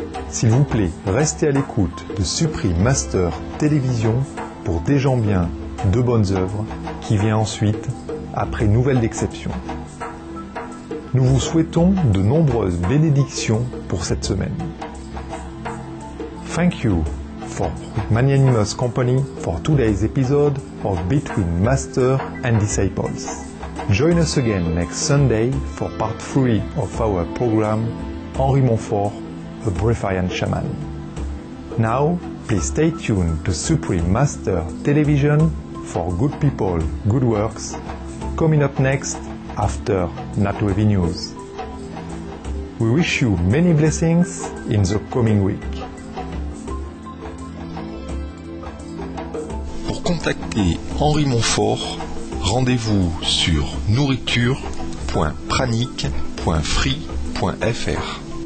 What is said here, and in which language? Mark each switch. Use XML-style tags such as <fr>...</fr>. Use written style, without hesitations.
<fr>S'il vous plaît, restez à l'écoute de Supreme Master Télévision pour Des gens bien, de bonnes œuvres, qui vient ensuite après Nouvelle d'exception. Nous vous souhaitons de nombreuses bénédictions pour cette semaine.</fr> <en>Thank you for magnanimous company for today's episode of Between Master and Disciples. Join us again next Sunday for part 3 of our program, Henri Montfort, a Breatharian Shaman. Now, please stay tuned to Supreme Master Television for Good People, Good Works, coming up next after NatWeVy News. We wish you many blessings in the coming week.</en> <fr>Pour contacter Henri Montfort, rendez-vous sur nourriture.pranique.free.fr.</fr>